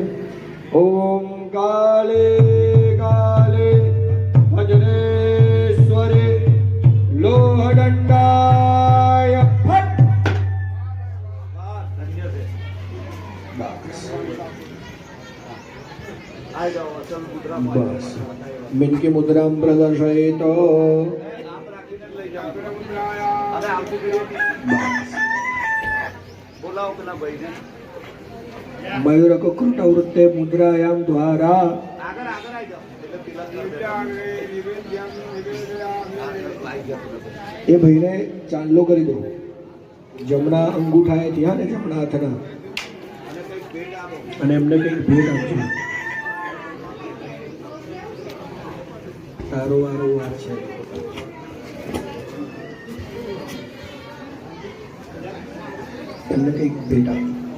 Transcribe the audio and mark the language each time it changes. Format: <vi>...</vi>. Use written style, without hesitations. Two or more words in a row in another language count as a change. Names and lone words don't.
<sa>ओम काले काले वज्रेश्वरे लोहदंडाय फट। बस मिनकी मुद्रा प्रदर्शयेत मयूरक कृतवृत्ते मुद्रायां द्वारा</sa> <gu>એ ભાઈને ચાંદલો કરી દો જમણા અંગૂઠાએ ત્યાં ને જમણા હાથના અને એમને કંઈક ભેટ આપજો તારો વારો વાર છે એમને કંઈક ભેટ આપજો</gu>